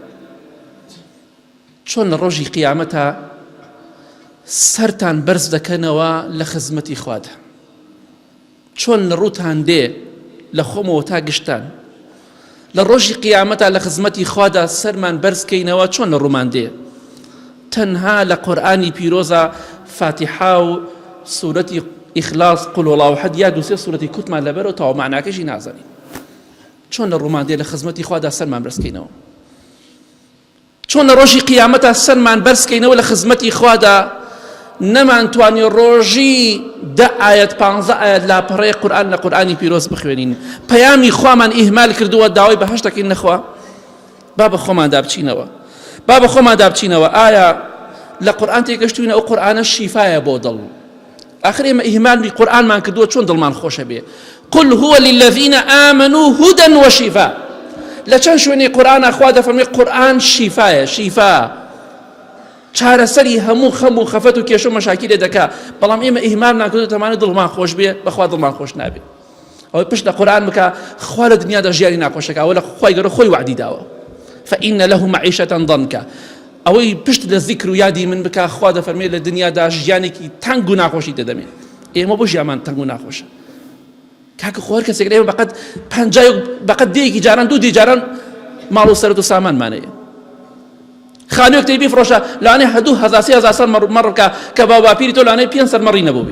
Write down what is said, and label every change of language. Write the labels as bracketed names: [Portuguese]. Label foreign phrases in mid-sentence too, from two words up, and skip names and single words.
[Central Kurdish] چۆن لە ڕۆژی قیامەتە سەرتان بەرز دەکەنەوە لە خزمەتی خوادا چۆن لە ڕووتان دێ لە خۆمەوە تا گشتان لە ڕۆژی قیامەتە لە خزمەتی خوادا سەرمان بەرزکەینەوە چۆن لە ڕوومان دێ تەنها لە قورئانی پیرۆزە فاتحا و سوورەتی ئیخلاص [Arabic] قل هو الله احد [Central Kurdish] یا دووسێ سوورەتی کوتمان لەبەرەوە تەواو معناکەشی نازانین چۆن لە ڕوومان دێ لە خزمەتی خوادا سەرمان بەرزکەینەوە چۆن لە ڕۆژی قیامەتە سەرمان بەرزکەینەوە لە خزمەتی خوادا نەمانتوانی ڕۆژی 10 ئاەت 15 ئاەت لاپەڕەی قورئان لە قورئانی پیرۆز بخوێنین. پەیامی خوامان ئیهمال کردووە، داوای بەهەشت دەکەین نەخوا. با بە خۆمان دابچینەوە. ئایا لە قورئان تێگەشتوینە ئەو قورئانە شیفایە بۆ دڵ؟ آخر ئێمە ئیهمالی قورئانمان کردووە چۆن دڵمان خۆشە بێ. [Arabic] قل هو للذين آمنوا هدى وشفاء. [Central Kurdish] لە چەند شوێنی قورئان خوا دەفەرمێ قورئان شیفایە، شیفا چارەسەری هەموو خەم و خەفەت و کێشە و مەشاکیلێ دەکا. بەڵام ئێمە ئیهمالمان کردووە تەمانە دڵمان خۆش بێ، بەخوا دڵمان خۆش نابێ. ئەوەی پشت لە قورئان بکە خوا لە دنیادا ژیانی ناخۆشەکە، ئەوە لە خوای گەورە خۆی وعدی داوە. [Arabic] فإن له معيشة ضنكا. [Central Kurdish] ئەوەی پشت لە ذیکر و یادی من بکە خوا دەفەرمێ لە دنیادا ژیانێکی تەنگ و ناخۆشی دەدەمێ. ئێمە بۆ ژیانمان تەنگ و ناخۆشە؟ کاکە خۆر کەسێک لێمە بەقەت دێیەکی جاران دوو دێ جاران ماڵ و سەرەت و سامانمانەیە. خانوویەک تێی بیفرۆشە لەوانەیە 2000 سەر مەڕ بکە کە باوباپیری تۆ لەوانەیە 500 مەڕی نەبوو بێ.